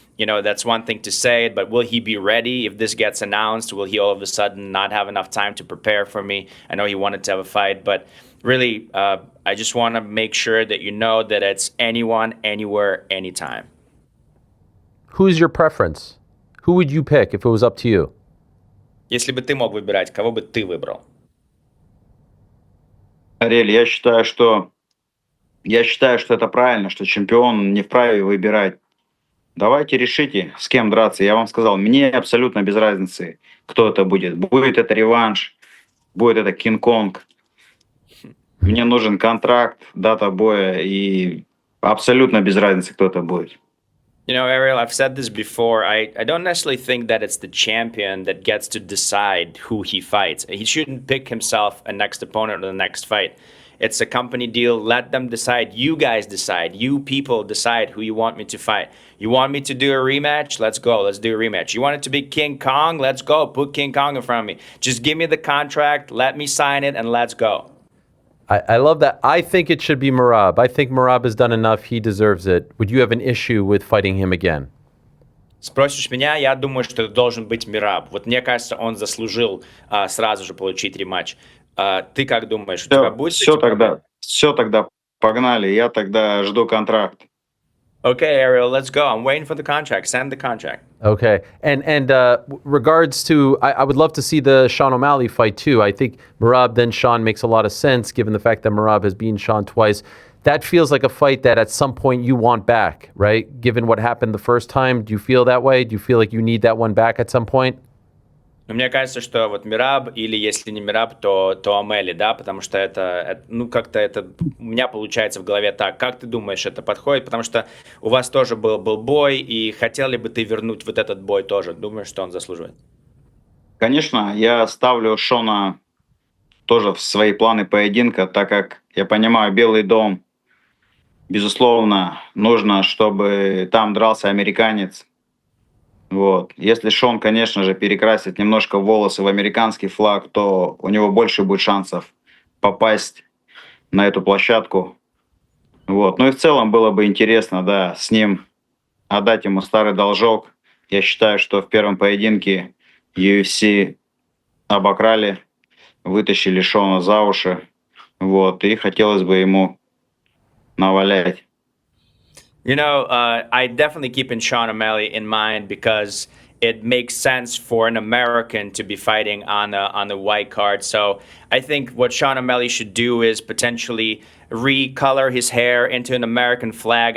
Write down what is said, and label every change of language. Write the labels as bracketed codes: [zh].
[en] You know, that's one thing to say, but will he be ready if this gets announced? Will he all of a sudden not have enough time to prepare for me? I know he wanted to have a fight, but really, I just want to make sure that you know that it's anyone, anywhere, anytime. Who's your preference? Who would you pick if it was up to you? [ru] Если бы ты мог выбирать, кого бы ты выбрал? Ариэль, я считаю, что это правильно, что чемпион не вправе выбирать. Давайте решите, с кем драться. Я вам сказал, мне абсолютно без разницы, кто это будет. Будет это реванш, будет это Кинг-Конг. Мне нужен контракт, дата боя, и абсолютно без разницы, кто это будет. [en] You know, Ariel, I've said this before. I don't necessarily think that it's the champion that gets to decide who he fights. He shouldn't pick himself a next opponent or the next fight. It's a company deal. Let them decide. You guys decide. You people decide who you want me to fight. You want me to do a rematch? Let's go. Let's do a rematch. You want it to be King Kong? Let's go. Put King Kong in front of me. Just give me the contract. Let me sign it, and let's go. I love that. I think it should be Merab. I think Merab has done enough. He deserves it. Would you have an issue with fighting him again? [ru] Спросишь меня, я думаю, что это должен быть Мераб. Вот мне кажется, он заслужил сразу же получить рематч. Ты как думаешь, у тебя будет? Все тогда, погнали. Я тогда жду контракт. [en] Okay, Ariel, let's go. I'm waiting for the contract. Send the contract. Okay. And regards to, I would love to see the Sean O'Malley fight too. I think Merab then Sean makes a lot of sense given the fact that Merab has beaten Sean twice. That feels like a fight that at some point you want back, right? Given what happened the first time, do you feel that way? Do you feel like you need that one back at some point? [ru] Но мне кажется, что вот Мераб, или если не Мераб, то Омели, да, потому что это, ну, как-то это у меня получается в голове так. Как ты думаешь, это подходит? Потому что у вас тоже был бой, и хотел ли бы ты вернуть вот этот бой тоже? Думаешь, что он заслуживает? Конечно, я ставлю Шона тоже в свои планы поединка, так как я понимаю, Белый дом, безусловно, нужно, чтобы там дрался американец. Вот. Если Шон, конечно же, перекрасит немножко волосы в американский флаг, то у него больше будет шансов попасть на эту площадку. Вот. Ну и в целом было бы интересно, да, с ним отдать ему старый должок. Я считаю, что в первом поединке UFC обокрали, вытащили Шона за уши. Вот. И хотелось бы ему навалять. [en] You know, I definitely keeping Sean O'Malley in mind because it makes sense for an American to be fighting on the white card. So I think what Sean O'Malley should do is potentially recolor his hair into an American flag.